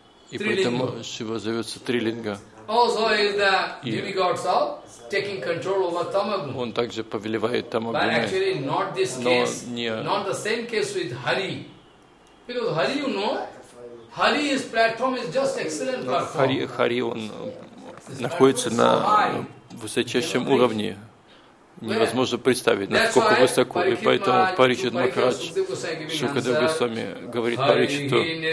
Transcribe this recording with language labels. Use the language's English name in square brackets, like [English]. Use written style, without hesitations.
[Russian] И поэтому Шива зовется Трилинга. Он также повелевает тамагуны. Но не [English] the same case with Hari. Because Hari, you know, Hari's platform is just excellent platform. [Russian] Хари он находится на высочайшем уровне. Невозможно представить, насколько высоко. И поэтому Парикшит Махарадж Шукадева Госвами говорит Парикшиту.